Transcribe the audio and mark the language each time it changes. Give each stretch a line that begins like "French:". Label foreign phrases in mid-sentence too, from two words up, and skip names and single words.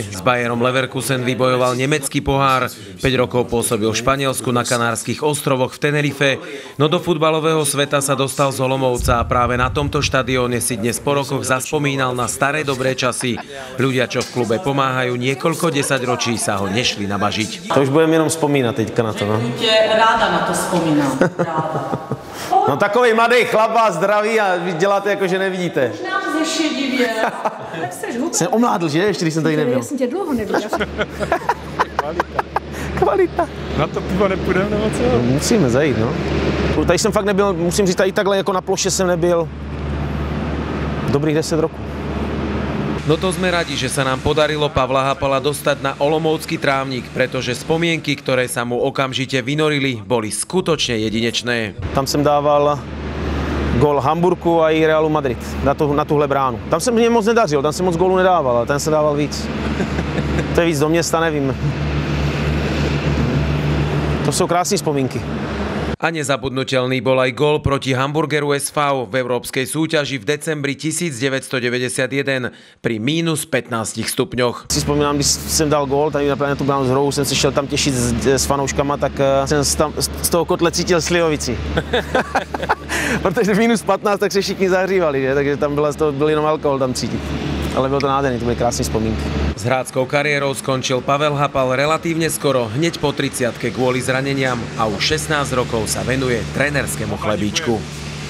Slovak: S Bayerom Leverkusen vybojoval nemecký pohár. 5 rokov pôsobil v Španielsku na Kanárskych ostrovoch v Tenerife. No do futbalového sveta sa dostal z Olomouca a práve na tomto štadióne si dnes po rokoch zaspomínal na staré dobré časy. Ľudia, čo v klube pomáhajú niekoľko desaťročí, sa ho nešli nabažiť.
Czech: To už budem jenom vzpomínat teďka na to. No. Ráda na to vzpomínám. No takovej mladý chlap vás zdraví a vy děláte jako, že nevidíte. Nám zešedivě. Jsem omládl, že? Ještě když jsem tady nebyl. Já jsem tě dlouho neviděl. Kvalita. Na to pivo nepůjdeme nebo co? No, musíme zajít, no. Tady jsem fakt nebyl, musím říct, tady takhle jako na ploše jsem nebyl dobrých 10 roků.
Slovak: No to sme radi, že sa nám podarilo Pavla Hapala dostať na olomoucký trávnik, pretože spomienky, ktoré sa mu okamžite vynorili, boli skutočne jedinečné.
Czech: Tam jsem dával gól Hamburku a i Realu Madrid na tuhle bránu. Tam jsem mě moc nedařil, tam jsem moc gólů nedával, ale ten jsem dával víc. To je víc do města, nevím. To jsou krásné vzpomínky.
Slovak: A nezabudnutelný bol aj gól proti Hamburgeru SV v európskej súťaži v decembri 1991 pri -15 stupňoch.
Czech: Si vzpomínám, když jsem dal gól, tady na tu bránu z hrohu, jsem se šel tam těšit s fanouškama, tak jsem tam z toho kotle cítil slivovici. Protože -15, tak se všichni zahřívali, že? Takže tam byl jenom alkohol tam cítit. Ale bylo to nádherné, to byly krásné vzpomínky.
Slovak: S hráčskou kariérou skončil Pavel Hapal relatívne skoro, hneď po 30-ke kvôli zraneniam a už 16 rokov sa venuje trénerskému chlebíčku.